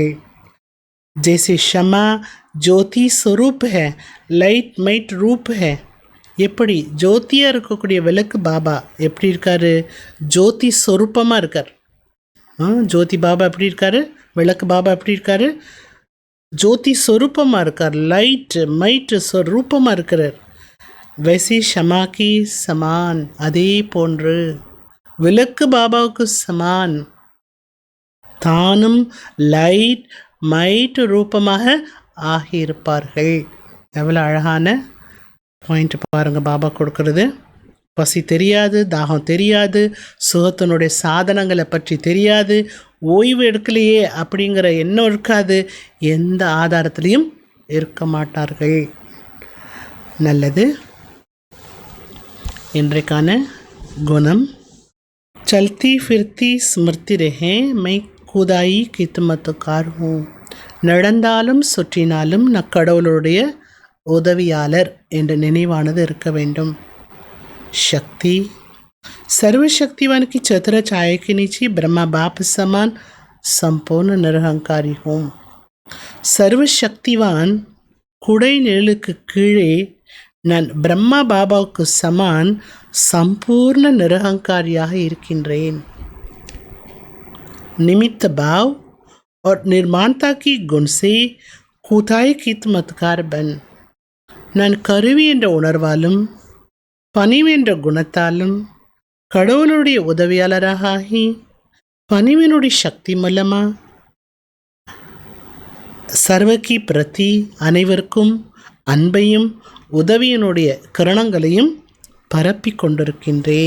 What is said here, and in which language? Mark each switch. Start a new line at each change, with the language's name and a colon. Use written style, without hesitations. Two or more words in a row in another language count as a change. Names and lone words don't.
Hindi: जैसे शमा ज्योति स्वरूप है
English: light might
Hindi: रूप है,
Tamil: எப்படி ஜோதியாக இருக்கக்கூடிய விளக்கு பாபா எப்படி இருக்கார்? ஜோதி ஸ்வரூபமாக இருக்கார். ஜோதி பாபா எப்படி இருக்கார்? விளக்கு பாபா எப்படி இருக்கார்? ஜோதி ஸ்வரூபமாக இருக்கார்.
English: light might
Tamil: ஸ்வரூபமாக இருக்கிறார்.
Hindi: वैसे क्षमा की समान,
Tamil: அதே போன்று விளக்கு பாபாவுக்கு சமான் தானும்
English: light might
Tamil: ரூபமாக ஆகியிருப்பார்கள். எவ்வளோ அழகான பாயிண்ட் பாருங்கள் பாபா கொடுக்கறது. பசி தெரியாது, தாகம் தெரியாது, சுகத்தினுடைய சாதனங்களை பற்றி தெரியாது, ஓய்வு எடுக்கலையே அப்படிங்கிற எண்ணம் இருக்காது, எந்த ஆதாரத்திலையும் இருக்க மாட்டார்கள். நல்லது. இன்றைக்கான குணம்
Hindi: चलती फिरती स्मृति रहे मैं खुदाई कितमतकार हूँ.
Tamil: நடந்தாலும் சுற்றினாலும் நான் கடவுளுடைய உதவியாளர் என்ற நினைவானது இருக்க வேண்டும்.
Hindi: शक्ति सर्वशक्तिवान की चतुर छाया के नीचे ब्रह्मा बाप समान संपूर्ण निरहंकारी हूँ.
Tamil: सर्वशक्तिवान குடை நிழலுக்கு கீழே நான் பிரம்மா பாபாவுக்கு சமான் சம்பூர்ண நிரகங்காரியாக இருக்கின்றேன்.
Hindi: निमित्त भाव और निर्माणता की गुण से खुदाई खिदमतकार बन.
Tamil: நான் கருவி என்ற உணர்வாலும் பணிவு என்ற குணத்தாலும் கடவுளுடைய உதவியாளராக ஆகி பணிவினுடைய சக்தி மூலமாக
Hindi: सर्व के प्रति
Tamil: அனைவருக்கும் அன்பையும் உதவியினுடைய கரணங்களையும் பரப்பி கொண்டிருக்கின்றேன்.